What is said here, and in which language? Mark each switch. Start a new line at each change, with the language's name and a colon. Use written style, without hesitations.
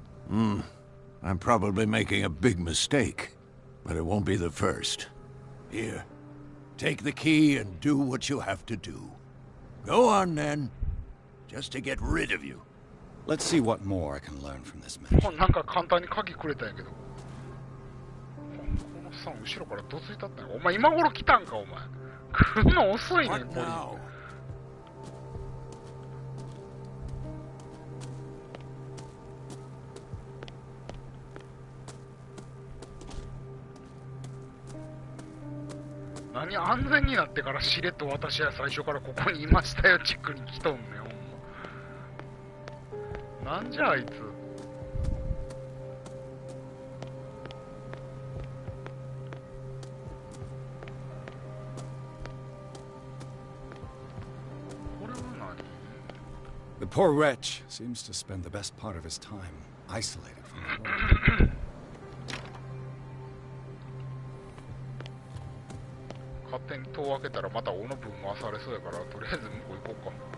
English: I'm probably making a big mistake, but it won't be the first. Here, take the key and do what you have to do. Go on, then, just to get rid of you. Let's see what more I can learn from this mansion.
Japanese: なんか簡単に鍵くれたんやけど。このさん後ろからどついたったんや。お前今頃来たんかお前。来るの遅いねん、ポリ。何安全になってからしれっと私は最初からここにいましたよチックに来とんねん、ほんま。なんじゃあいつ。
English: The poor wretch seems to spend the best part of his time isolated from the world.
Japanese: 勝手に戸を開けたらまた斧ぶん回されそうやから、とりあえず向こう行こうか。